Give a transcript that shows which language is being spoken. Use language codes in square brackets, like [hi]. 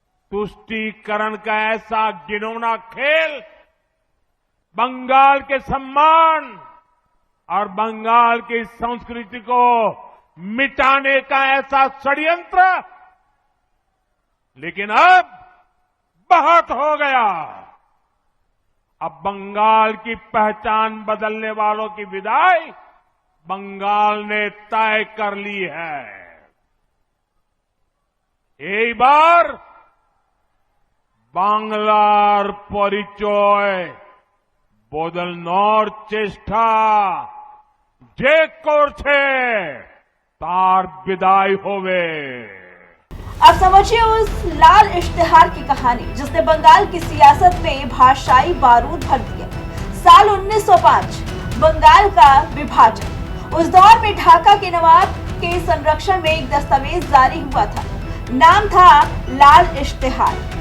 [hi] तुष्टीकरण का ऐसा घिनौना खेल बंगाल के सम्मान और बंगाल की संस्कृति को मिटाने का ऐसा षड्यंत्र, लेकिन अब बहुत हो गया। अब बंगाल की पहचान बदलने वालों की विदाई बंगाल ने तय कर ली है। [bn] এই বার বাংলার পরিচয় বদলানোর চেষ্টা যে করছে तार विदाई होवे। [hi] अब समझिए उस लाल इश्तेहार की कहानी जिसने बंगाल की सियासत में भाषाई बारूद भर दिया। साल 1905 बंगाल का विभाजन। उस दौर में ढाका के नवाब के संरक्षण में एक दस्तावेज जारी हुआ था, नाम था लाल इश्तेहार।